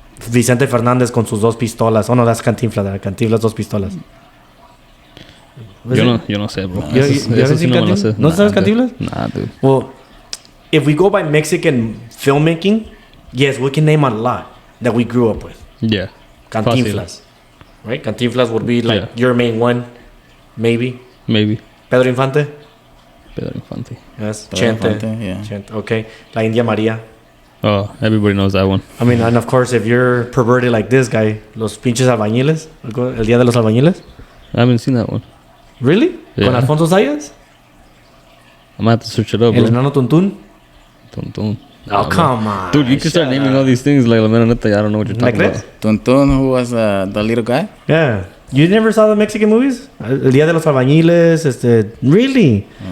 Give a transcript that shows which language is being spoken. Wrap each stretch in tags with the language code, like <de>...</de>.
<es>Vicente Fernández con sus 2 pistolas.</es> <en>Oh no, that's Cantinflas. Cantinflas 2 pistolas.</en> <es>Yo no sé, bro.</es> <en>¿You haven't seen Cantinflas?</en> <es>¿No sabes Cantinflas?</es> <en>Nah, dude. Well, if we go by Mexican filmmaking, yes, we can name a lot that we grew up with. Yeah. Cantinflas. Right? Cantinflas would be like your main one, maybe. Maybe. Pedro Infante. Yes. Pedro Chente. Infante, yeah. Chente. Okay. La India María. Oh, everybody knows that one. I mean, and of course, if you're perverted like this guy,</en> <es>los pinches albañiles,</es> <en>el día de los albañiles. I haven't seen that one. Really? Yeah.</en> <es>Con Alfonso Sayas?</es> <en>I'm gonna have to search it up,</en> <es>El</es> <en>bro.</en> <es>enano Tuntún? Tuntún.</es> <en>Oh, come on. Dude, you can start naming all these things like,</en> <es>la neta,</es> <en>I don't know what you're talking about. Tuntún, who was the little guy? Yeah. You never saw the Mexican movies? El día de los albañiles, really?</en>